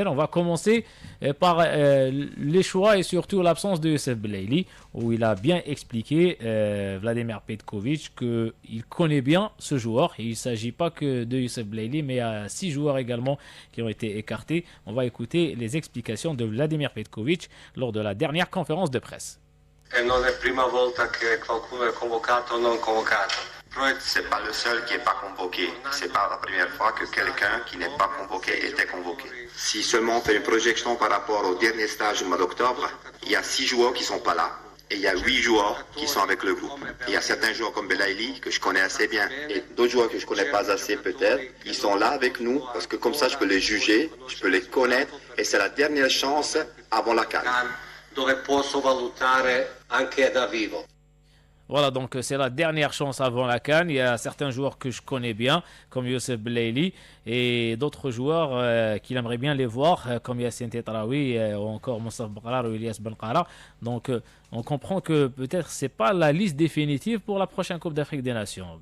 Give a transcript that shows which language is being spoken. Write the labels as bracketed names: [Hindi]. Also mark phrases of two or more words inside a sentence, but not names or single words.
[French] On va commencer par les choix et surtout l'absence de Youssef Belaïli, où il a bien expliqué, Vladimir Petkovic, qu'il connaît bien ce joueur. Et il ne s'agit pas que de Youssef Belaïli, mais il y a 6 joueurs également qui ont été écartés. On va écouter les explications de Vladimir Petkovic lors de la dernière conférence de presse. [Italian] Non è prima volta che qualcuno è convocato o non convocato. [French] C'est pas le seul qui n'est pas convoqué. C'est pas la première fois que quelqu'un qui n'est pas convoqué était convoqué. Si seulement on fait une projection par rapport au dernier stage du mois d'octobre, il y a 6 joueurs qui sont pas là. Et il y a 8 joueurs qui sont avec le groupe. Il y a certains joueurs comme Belaïli que je connais assez bien et d'autres joueurs que je connais pas assez peut-être. Ils sont là avec nous parce que comme ça je peux les juger, je peux les connaître et c'est la dernière chance avant la CAN. [Italian] Dove posso valutare anche da vivo. [French] Voilà, donc c'est la dernière chance avant la CAN. Il y a certains joueurs que je connais bien, comme Youssef Belaïli, et d'autres joueurs qu'il aimerait bien les voir, comme Yassine Tetraoui, ou encore Moussaf Baqrar ou Ilyas Benqara. Donc on comprend que peut-être c'est pas la liste définitive pour la prochaine Coupe d'Afrique des Nations.